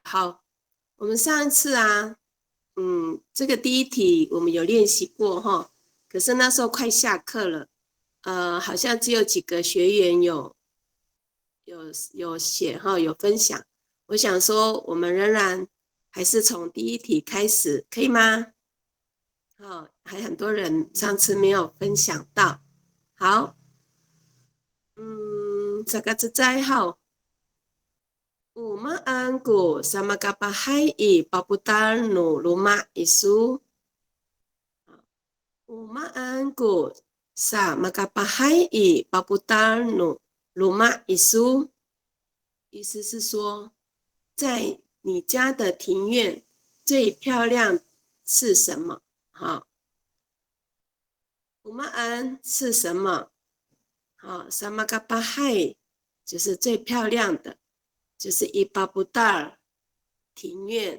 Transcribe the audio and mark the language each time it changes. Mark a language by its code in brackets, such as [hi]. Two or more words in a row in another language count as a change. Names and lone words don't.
[zh] 好，我们上一次啊，这个第一题我们有练习过哈，可是那时候快下课了，好像只有几个学员有写哈，有分享。我想说，我们仍然还是从第一题开始，可以吗？还很多人上次没有分享到。好，这个是在好。 [ami] Umaan ko sa makapahay I paputar no luma isu. Umaan ko sa makapahay I paputar no luma isu. [zh] 意思是说，在你家的庭院最漂亮是什么？好，Umaan 是什么？好，Samakapahay 就是最漂亮的，就是伊巴布达尔庭院。